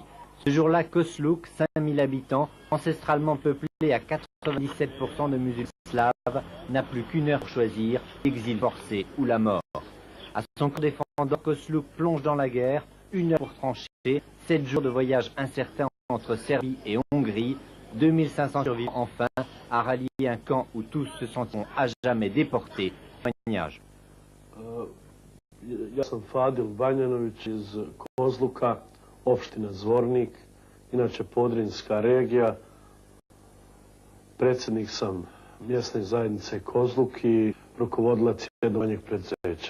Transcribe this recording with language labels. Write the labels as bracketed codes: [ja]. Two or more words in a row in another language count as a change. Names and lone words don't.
[fr] Ce jour-là, Kosluk, 5000 habitants, ancestralement peuplé à 97% de musulmans slaves, n'a plus qu'une heure pour choisir, l'exil forcé ou la mort. À son camp défendant, Kosluk plonge dans la guerre, 1 heure pour trancher, 7 jours de voyage incertain entre Serbie et Hongrie, 2500 survivants enfin, à rallier un camp où tous se sentiront à jamais déportés. Témoignage. [bs] Ja sam Fadil Banjanović iz Kozluka, opština Zvornik, inače Podrinjska regija. Predsjednik sam mjesne zajednice Kozluk i rukovodilac jednog manjeg preduzeća.